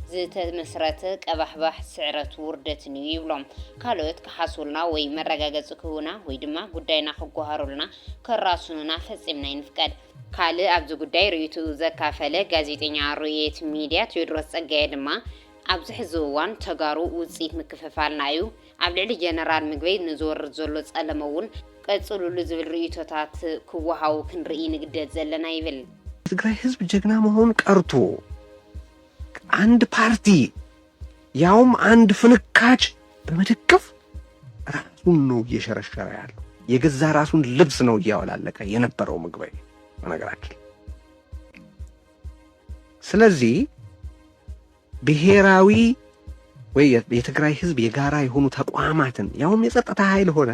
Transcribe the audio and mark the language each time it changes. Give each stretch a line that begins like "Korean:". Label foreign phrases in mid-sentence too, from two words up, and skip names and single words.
Tigrinya: ዝተመስረተ ቀባሕባሕ ስዕረት ውርደትን እዩ ይብሎም ካልኦት ክሓሱልና ወይ መረጋገፂ ክህቡና ወይ ድማ ጉዳይና ክጓሃሩልና ከራሱና ፈጺምና ይንፍቀድ ካልእ ኣብዚ ጉዳይ ርእይቱ ዘካፈለ ጋዜጠኛ ሩኤት ሚድያ ቴዎድሮስ ጸጋየ ድማ ኣብዚ ሕዚ እዋን ተጋሩ ውጽኢት ምክፍፋልና እዩ ኣብ ልዕሊ ጀነራል ምግበይ ንዝወርድ ዘሎ ጸለመ እውን ቀጽሉሉ ዝብል ርእይቶታት ክወሃው ክንርኢ ንግደት ዘለና ይብል
Amharic: ትግራይ ህዝብ ጀግና መሆን ቀርቶ አንድ ፓርቲ ያውም አንድ ፍንካች በመደገፍ ራሱን ነው እየሸረሸረ ያለው የገዛ ራሱን ልብስ ነው እያወላለቀ የነበረው ምግበይ ነገራችን ስለዚህ ብሔራዊ ወይ የትግራይ ህዝብ የጋራ የሆኑ ተቋማትን ያውም የጸጥታ ኃይል ሆነ